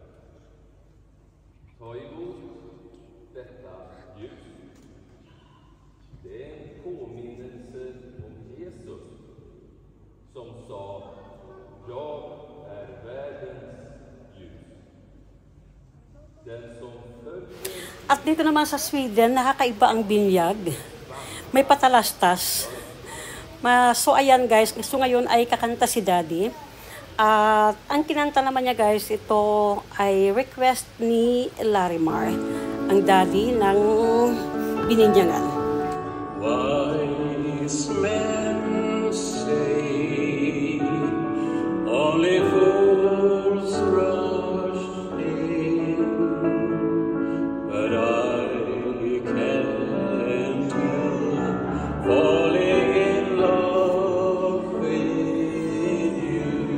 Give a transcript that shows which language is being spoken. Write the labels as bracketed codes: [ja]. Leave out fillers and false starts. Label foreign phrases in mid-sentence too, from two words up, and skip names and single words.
[sv] Ta emot detta ljus. Det är en påminnelse om Jesus som sa: jag är världens ljus. Den som följer. [tl] At dito naman sa Sweden, nakakaiba ang binyag. May patalastas. So ayan guys, so ngayon ay kakanta si Daddy. At ang kinanta naman niya guys, ito ay request ni Larimar, ang daddy ng bininyagan. [en] Wise men say only fools rush in, but I can't help falling in love with you.